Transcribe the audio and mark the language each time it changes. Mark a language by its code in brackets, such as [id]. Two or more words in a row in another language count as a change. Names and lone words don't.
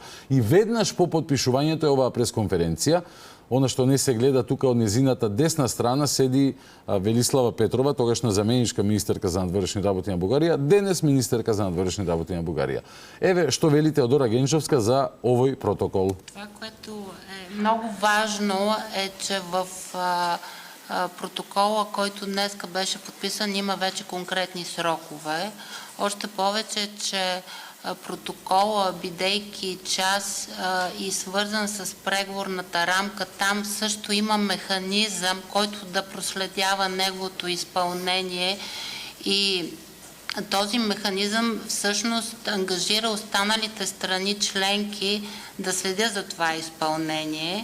[mk] И веднаш по подпишувањето е оваа пресконференција. Она што не се гледа тука од незината десна страна седи Велислава Петрова, тогашна заменичка министерка за надворешни работи на Бугарија, денес министерка за надворешни работи на Бугарија. Еве што вели Теодора Генчовска за овој протокол. [bg] Това, което е много важно е, че в протокола, който днеска беше подписан, има вече конкретни срокове. Още повече, че протокола, бидейки част и свързан с преговорната рамка, там също има механизъм, който да проследява неговото изпълнение и този механизъм всъщност ангажира останалите страни членки да следят за това изпълнение.